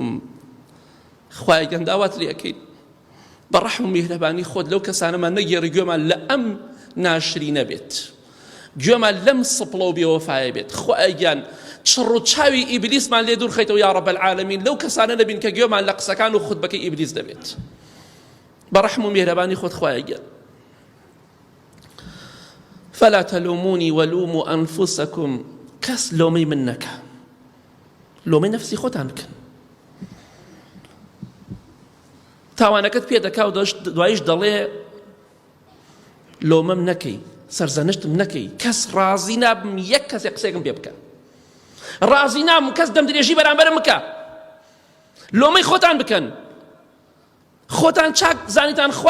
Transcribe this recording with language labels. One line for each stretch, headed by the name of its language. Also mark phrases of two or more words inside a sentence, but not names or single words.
Central Kurdish: خوای گەنداوات لێ ئەکەین، بەڕەحم و میهرەبانی خۆت لەو کەسانەمان نەگێڕی، گوێمان لە ئەم ناشری نەبێت، گوێمان لەم سپڵە و بێوەفایە بێت. خوایان چڕ و چاوی ئیبلیسمان لێ دوور خەیتەوە
Arabic: یا ڕەب العالەمین،
Central Kurdish: لەو کەسانە نەبین کە گوێمان لە قسەکان و خوتبەکەی ئیبلیس دەبێت. بەڕەحم و میهرەبانی خۆت خوایان.
Arabic: فلا تلوموني ولوموا أنفسكم.
Central Kurdish: کەس لۆمەی من نەکە، لۆمەی نەفسی خۆتان بکەن. تاوانەکەت پێ دەکا و دوایش دەڵێ لۆمەم نەکەی سەرزەنشتم نەکەی کەس ڕازی نابم یەک کەسێک قسێکم پێ بکە ڕازی نابم کەس دەم درێژی بەرامبەرم بکە لۆمەی خۆتان بکەن خۆتان چاک زانیتان خوا